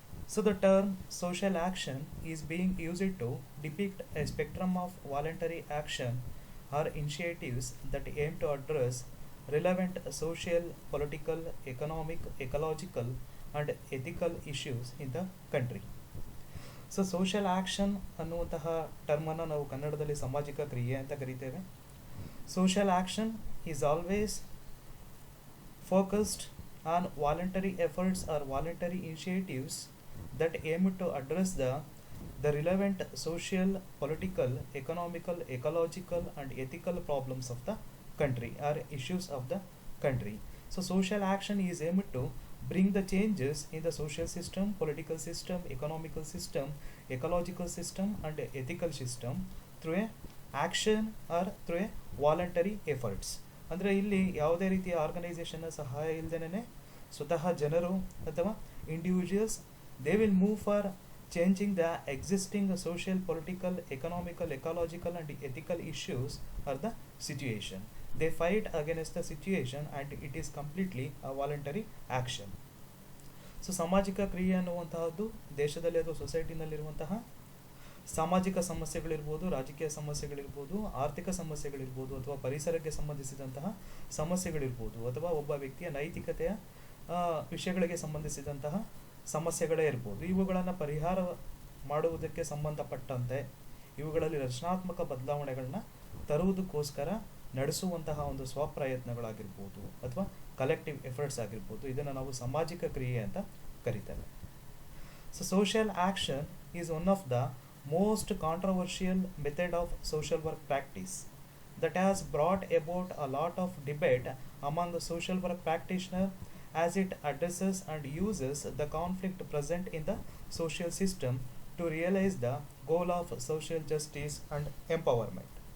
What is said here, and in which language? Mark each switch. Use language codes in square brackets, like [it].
[en] So the term social action is being used to depict a spectrum of voluntary action or initiatives that aim to address relevant social, political, economic, ecological and ethical issues in the country. [kn] So social action ಅನ್ನುವಂತಹ ಟರ್ಮನ್ನು ನಾವು ಕನ್ನಡದಲ್ಲಿ ಸಾಮಾಜಿಕ ಕ್ರಿಯೆ ಅಂತ ಕರಿತೇವೆ. [en] Social action is always focused on voluntary efforts or voluntary initiatives that aim to address the relevant social, political, economical, ecological and ethical problems of the country or issues of the country. So social action is aimed to bring the changes in the social system, political system, economical system, ecological system and ethical system through a action or through a voluntary efforts. [kn] ಅಂದರೆ ಇಲ್ಲಿ ಯಾವುದೇ ರೀತಿಯ ಆರ್ಗನೈಸೇಷನ್ನ ಸಹಾಯ ಇಲ್ಲದೇನೆ ಸ್ವತಃ ಜನರು ಅಥವಾ individuals [en] they will move for changing the existing social, political, economical, ecological and ethical issues or the situation. They fight against the situation and it is completely a voluntary action. [kn] So ಸಾಮಾಜಿಕ ಕ್ರಿಯೆ ಅನ್ನುವಂತಹದ್ದು ದೇಶದಲ್ಲಿ ಅಥವಾ ಸೊಸೈಟಿನಲ್ಲಿರುವಂತಹ ಸಾಮಾಜಿಕ ಸಮಸ್ಯೆಗಳಿರ್ಬೋದು, ರಾಜಕೀಯ ಸಮಸ್ಯೆಗಳಿರ್ಬೋದು, ಆರ್ಥಿಕ ಸಮಸ್ಯೆಗಳಿರ್ಬೋದು ಅಥವಾ ಪರಿಸರಕ್ಕೆ ಸಂಬಂಧಿಸಿದಂತಹ ಸಮಸ್ಯೆಗಳಿರ್ಬೋದು ಅಥವಾ ಒಬ್ಬ ವ್ಯಕ್ತಿಯ ನೈತಿಕತೆಯ ವಿಷಯಗಳಿಗೆ ಸಂಬಂಧಿಸಿದಂತಹ ಸಮಸ್ಯೆಗಳೇ ಇರ್ಬೋದು. ಇವುಗಳನ್ನು ಪರಿಹಾರ ಮಾಡುವುದಕ್ಕೆ ಸಂಬಂಧಪಟ್ಟಂತೆ ಇವುಗಳಲ್ಲಿ ರಚನಾತ್ಮಕ ಬದಲಾವಣೆಗಳನ್ನ ತರುವುದಕ್ಕೋಸ್ಕರ ನಡೆಸುವಂತಹ ಒಂದು ಸ್ವಪ್ರಯತ್ನಗಳಾಗಿರ್ಬೋದು ಅಥವಾ ಕಲೆಕ್ಟಿವ್ ಎಫರ್ಟ್ಸ್ ಆಗಿರ್ಬೋದು. ಇದನ್ನು ನಾವು ಸಾಮಾಜಿಕ ಕ್ರಿಯೆ ಅಂತ ಕರಿತೇವೆ. [en] So social action is one of the most controversial method of social work practice that has brought about a lot of debate among the social work practitioners as it addresses and uses the conflict present in the social system to realize the goal of social justice and empowerment.